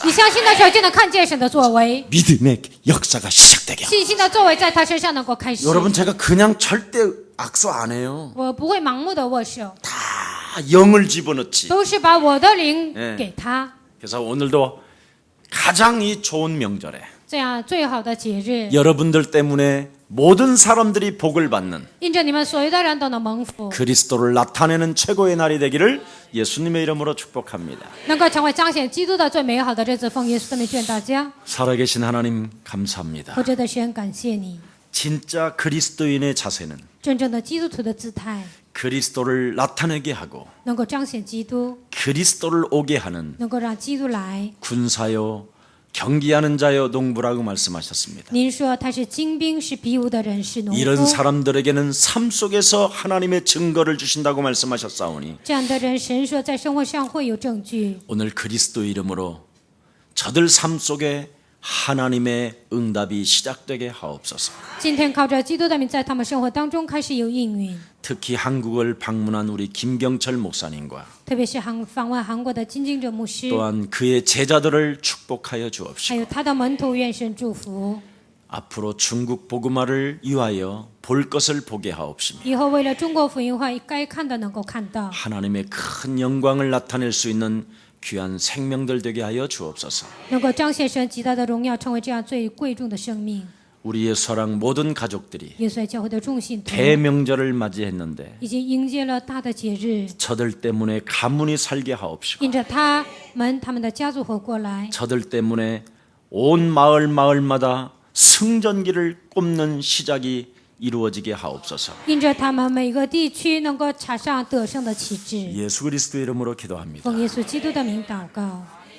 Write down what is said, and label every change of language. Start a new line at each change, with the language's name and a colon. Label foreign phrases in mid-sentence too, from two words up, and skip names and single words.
Chinese: 你相信的时候，就能看见神的作为，
Korean: 믿음의 역사가 시작되게.
Chinese: 信心的作为在他身上能够开始。
Korean: 여러분 제가 그냥 절대 악수 안 해요.
Chinese: 我不会盲目的握手，
Korean: 다 영을 집어넣지.
Chinese: 都是把我的灵哎给他。
Korean: 그래서 오늘도 가장 이 좋은 명절에
Chinese: 这样最好的节日，
Korean: 여러분들 때문에 모든 사람들이 복을 받는
Chinese: 因着你们所有的人都能蒙福，
Korean: 그리스도를 나타내는 최고의 날이 되기를 예수님의 이름으로 축복합니다.
Chinese: 能够成为彰显基督的最美好的日子。奉耶稣的名劝大家，
Korean: 살아계신 하나님 감사합니다.
Chinese: 活着的神感谢你，
Korean: 진짜 그리스도인의 자세는
Chinese: 真正的基督徒的姿态，
Korean: 그리스도를 나타내게 하고
Chinese: 能够彰显基督，
Korean: 그리스도를 오게 하는
Chinese: 能够让基督来。
Korean: 군사요 경기하는 자요 농부라고 말씀하셨습니다.
Chinese: 您说他是精兵，是比武的人，是农
Korean: 이런
Chinese: 夫。
Korean: 사람들에게는 삶 속에서 하나님의 증거를 주신다고 말씀하셨사오니
Chinese: 这样的人，神说在生活上会有证据。
Korean: 오늘 그리스도 이름으로 저들 삶 속에 하나님의 응답이 시작되게 하옵소서.
Chinese: 今天靠着基督的名，在他们生活当中开始有应允，
Korean: 특히 한국을 방문한 우리 김경철 목사님과
Chinese: 特别是访问韩国的金敬哲牧师，
Korean: 또한 그의 제자들을 축복하여 주옵시고
Chinese: 还有他的门徒，愿神祝福。
Korean: 앞으로 중국 복음화를 위하여 볼 것을 보게 하옵시며
Chinese: 以后为了中国福音化，该看的能够看到，
Korean: 하나님의 큰 영광을 나타낼 수 있는 귀한 생명들 되게 하여 주옵소서.
Chinese: 能够彰显神极大的荣耀，成为这样最贵重的生命。
Korean: 우리의 서랑 모든 가족들이
Chinese: 耶稣在教会的众信徒
Korean: 대명절을 맞이했는데
Chinese: 已经迎接了大的节日，
Korean: 저들 때문에 가문이 살게 하옵시고
Chinese: 因着他们的家族活过来，
Korean: 저들 때문에 온 마을마다 승전기를 꼽는 시작이 이루어지게 하옵소서.
Chinese: 因着他们每个地区能够插上得胜的旗帜。
Korean: 예수 그리스도 이름으로 기도합니다.
Chinese: 奉耶稣基督的名祷告。